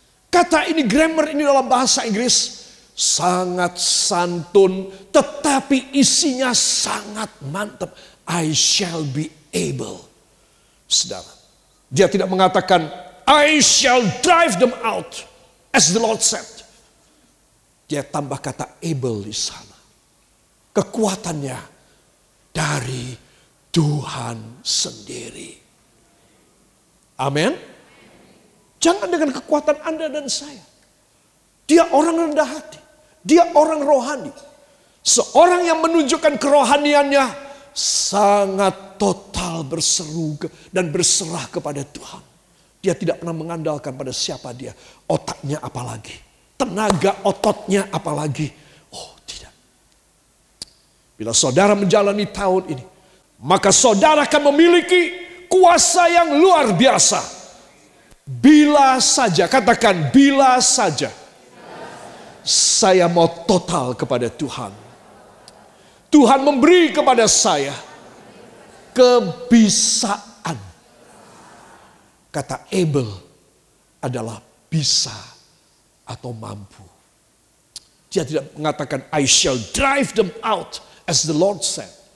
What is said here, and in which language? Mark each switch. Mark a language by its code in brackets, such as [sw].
[id] Kata ini, grammar ini dalam bahasa Inggris sangat santun, tetapi isinya sangat mantap. [en] I shall be able. [id] Saudara, dia tidak mengatakan [en] I shall drive them out, as the Lord said. [id] Dia tambah kata able di sana. Kekuatannya dari Tuhan sendiri. Amin. Jangan dengan kekuatan Anda dan saya. Dia orang rendah hati. Dia orang rohani. Seorang yang menunjukkan kerohaniannya sangat total berseru dan berserah kepada Tuhan. Dia tidak pernah mengandalkan pada siapa dia. Otaknya apalagi. Tenaga ototnya apalagi. Oh tidak. Bila saudara menjalani tahun ini, maka saudara akan memiliki kuasa yang luar biasa. Bila saja, katakan bila saja saya mau total kepada Tuhan. Tuhan memberi kepada saya kebisaan. Kata able adalah bisa atau mampu. Dia tidak mengatakan [en] I shall drive them out, as the Lord said.